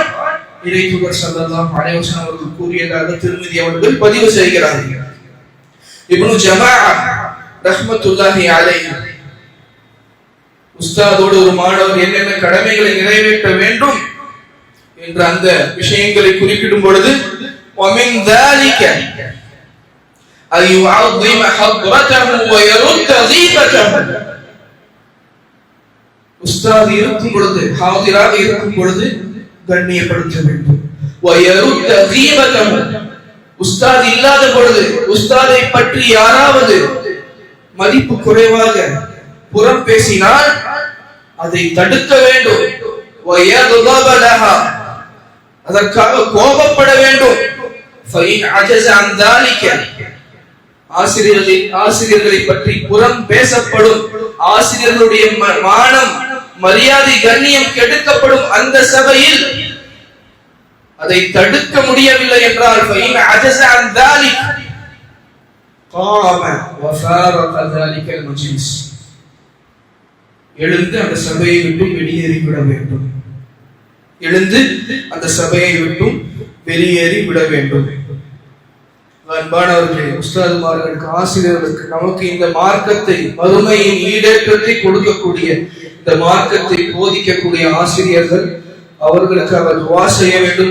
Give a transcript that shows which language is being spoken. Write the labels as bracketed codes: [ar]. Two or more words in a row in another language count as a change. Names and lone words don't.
[ta] இறைத்தூதர் [ar] صلى الله عليه وسلم [ta] அவர்கள் கூறியதாக திருமிதி அவர்கள் பதிவு செய்கிறார்கள். இப்னு ஜமாஅ [ar] رحمة الله عليه [ta] உஸ்தாதோடு ஒரு மாணவர் என்னென்ன கடமைகளை நிறைவேற்ற வேண்டும் என்ற அந்த விஷயங்களை குறிப்பிடும் பொழுது, [ar] وَمِنْ ذَلِكَ أَنْ يُعَظِّمَ حَضْرَتَهُ وَيَرُدَّ غِيبَتَهُ. [ta] உஸ்தாத் இருக்கும் பொழுது, ஹாதிராக இருக்கும் பொழுது கண்ணியப்படுத்த வேண்டும். [ar] وَيَرُدَّ غِيبَتَهُ. [ta] உஸ்தாத் இல்லாத பொழுது உஸ்தாதை பற்றி யாராவது மதிப்பு குறைவாக புறம் பேசினால் அதை தடுக்க வேண்டும். [ar] وَيَغْضَبَ لَهَا. [ta] அதற்காக கோபப்பட வேண்டும். [ar] فَإِنْ عَجَزَ عَنْ ذَلِكَ. [ta] ஆசிரியர்களை பற்றி புறம் பேசப்படும், ஆசிரியர்களுடைய மானம், மரியாதை, கண்ணியம் கெடுக்கப்படும் அந்த சபையில் அதை தடுக்க முடியவில்லை என்றால் [ar] فَإِنْ عَجَزَ عَنْ ذَلِكَ قَامَ وَفَارَقَ ذَلِكَ الْمَجْلِسَ. [ta] எழுந்து அந்த சபையை விட்டு வெளியேறிவிட வேண்டும். எழுந்து அந்த சபையை விட்டு வெளியேறி விட வேண்டும். அன்பானவர்களே, உஸ்தாதுமார்களுக்கு, ஆசிரியர்களுக்கு, நமக்கு இந்த மார்க்கத்தை, மறுமையின் ஈடேற்றத்தை கொடுக்கக்கூடிய இந்த மார்க்கத்தை போதிக்கக்கூடிய ஆசிரியர்கள், அவர்களுக்கு அவர் துஆ செய்ய வேண்டும்.